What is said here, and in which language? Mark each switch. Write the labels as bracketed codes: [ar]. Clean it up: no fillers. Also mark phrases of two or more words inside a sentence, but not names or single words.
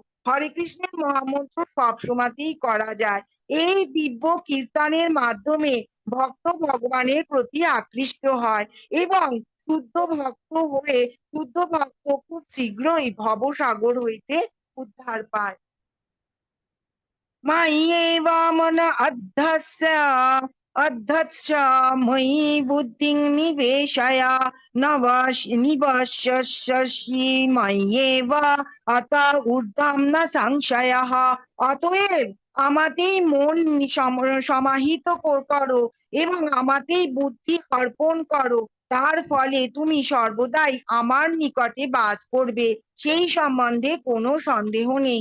[bn] হরে কৃষ্ণের মহামন্ত্র সব সময়তেই করা যায়। এই দিব্য কীর্তনের মাধ্যমে ভক্ত ভগবানের প্রতি আকৃষ্ট হয় এবং শুদ্ধ ভক্ত খুব শীঘ্রই ভবসাগর হইতে উদ্ধার পায়। [sa] मय्येवामन अद्धस्य मयि बुद्धिं निवेशय निवशस्यसि मय्येव अत ঊর্ধ্বম ন সংশয়ঃ। [bn] অতএব আমাতেই মন সমাহিত করো এবং আমাতেই বুদ্ধি অর্পণ করো, তার ফলে তুমি সর্বদাই আমার নিকটে বাস করবে, সেই সম্বন্ধে কোনো সন্দেহ নেই।